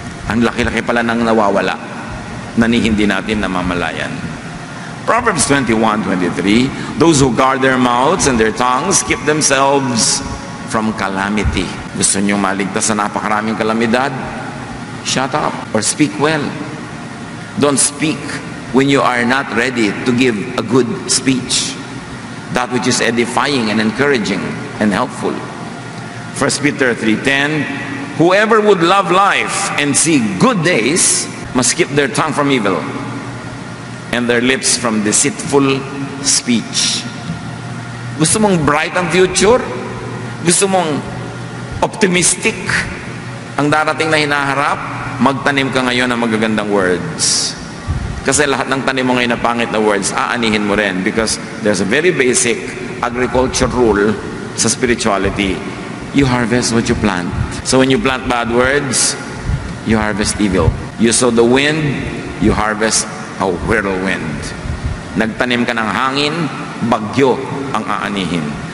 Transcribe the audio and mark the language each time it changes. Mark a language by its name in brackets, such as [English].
[Filipino] Ang laki-laki pala nang nawawala na hindi natin namamalayan. [English] Proverbs 21:23, those who guard their mouths and their tongues keep themselves from calamity. [Filipino] Gusto nyo maligtas sa napakaraming kalamidad? [English] Shut up or speak well. Don't speak when you are not ready to give a good speech, that which is edifying and encouraging and helpful. 1 Peter 3:10, whoever would love life and see good days must keep their tongue from evil and their lips from deceitful speech. [Filipino] Gusto mong bright ang future? Gusto mong optimistic ang darating na hinaharap? Magtanim ka ngayon ng magagandang words. Kasi lahat ng tanim mo ngayon na pangit na words, aanihin mo rin. [English] Because there's a very basic agriculture rule sa spirituality. You harvest what you plant. So when you plant bad words, you harvest evil. You sow the wind, you harvest a whirlwind. [Filipino] Nagtanim ka ng hangin, bagyo ang aanihin.